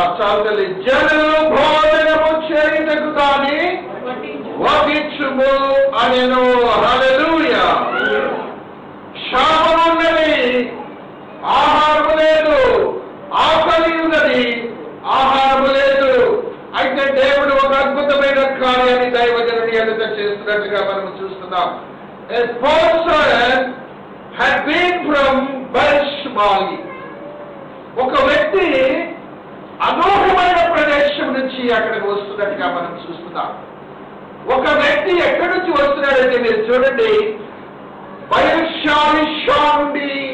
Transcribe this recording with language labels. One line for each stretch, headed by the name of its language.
Telugu: చాలు, జనులు భోజనము చేయుటకు దాన్ని వడ్డించుము అనెను. హల్లెలూయా. క్షామం ఉన్నది, ఆహారము లేదు. ఆకలి ఉన్నది, ఆహారము లేదు. అయితే దేవుడు ఒక అద్భుతమైన కార్యాన్ని దైవజనుని ఎదుట చేస్తున్నట్టుగా మనం చూస్తున్నాం.
English: A person had been from Beersheba.
Telugu: ఒక వ్యక్తి అనూహ్యమైన ప్రదేశం నుంచి అక్కడికి వస్తున్నట్టుగా మనం చూస్తున్నాం. ఒక వ్యక్తి ఎక్కడి నుంచి వస్తున్నాడంటే మీరు చూడండి, బయలుషా నుండి.